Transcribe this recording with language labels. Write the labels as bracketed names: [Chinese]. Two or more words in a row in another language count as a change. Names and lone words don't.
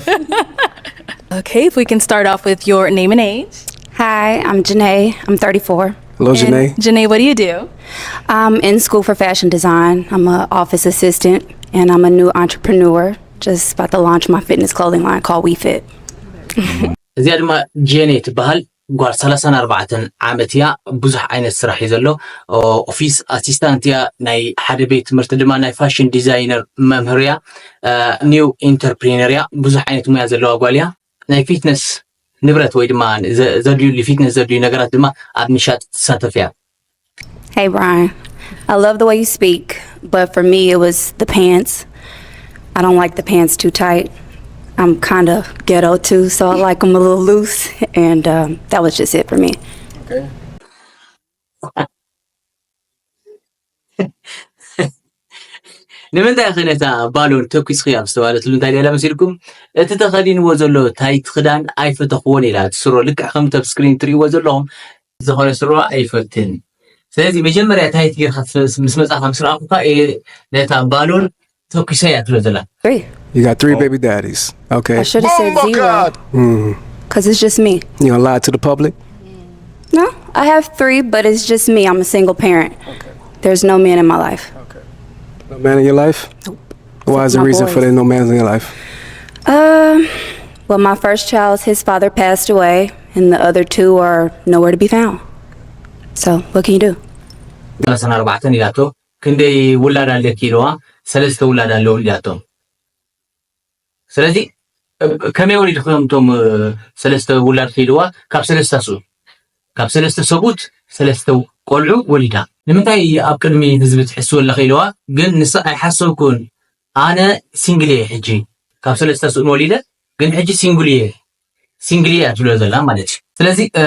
[English] Okay, if we can start off with your name and age. Hi, I'm Janae. I'm 34. Hello, And Janae. Janae, what do you do? I'm in school for fashion design. I'm an office assistant, and I'm a new entrepreneur. Just about to launch my fitness clothing line called WeFit. [Tigrinya] እዚኣ ድማ ጄኔ ትበሃል ጓል 34 ዓመት እያ ብዙሕ ዓይነት ስራሕ እዩ ዘሎ [English] office assistant [Tigrinya] እያ ናይ ሓደ ቤት ትምህርቲ ድማ ናይ [English] fashion designer [Tigrinya] መምህር እያ [English] new entrepreneur [Tigrinya] እያ ብዙሕ ዓይነት ሙያ ዘለዋ ጓል እያ ናይ ፊትነስ ንብረት ወይ ድማ ዘድልዩ ፊትነስ ዘድልዩ ነገራት ድማ ኣብ ምሻጥ ትሳተፍ እያ [English] Hey, Brian. I love the way you speak, but for me, it was the pants. I don't like the pants too tight. I'm kind of ghetto too, so I like them a little loose, and that was just it for me. [Tigrinya] ንምንታይ ክነታ ባሎን ተኩስኺ ኣብ ዝተባሃለትሉ እንታይ ደላ መሲልኩም እቲ ተኸዲንዎ ዘሎ ታይት ክዳን ኣይፈተኽዎን ኢላ ትስሮ ልክዕ ከምቲ ኣብ ስክሪን ትሪእዎ ዘለኹም ዝኾነ ስሮ ኣይፈትን ስለዚ መጀመርያ ታይት ጌርካ ምስ መጻኻ ምስ ረኣኹካ ነታ ባሎን ተኩሰ እያ ትብሎ ዘላ [English] Three. You got 3 baby daddies. Okay. I should have said zero. Because it's just me. You gonna lie to the public? No, I have 3, but it's just me. I'm a single parent. Okay. There's no man in my life. No man in your life? Nope. Why is the My reason for boys. there no man in your life? Well, my first child, his father passed away, and the other 2 are nowhere to be found. So, what can you do? [Tigrinya] 34 ኢላቶ ክንደይ ውላድ ኣለኪ ኢልዋ 3 ውላድ ኣለዉ ኢላቶም ስለዚ ከመይ ወሊድኩም ቶም 3 ውላድ ኢልዋ ካብ 3 ሰቡት 3 ቆልዑ ወሊዳ ንምንታይ ኣብ ቅድሚ ህዝቢ ትሕስቡ ኣለኺ ኢልዋ ግን ንሳ ኣይሓሰብኩን ኣነ ሲንግል እየ ሕጂ ካብ 3 ሰብኡን ወሊደ ግን ሕጂ ሲንግል እየ ትብሎ ዘላ ማለት እዩ ስለዚ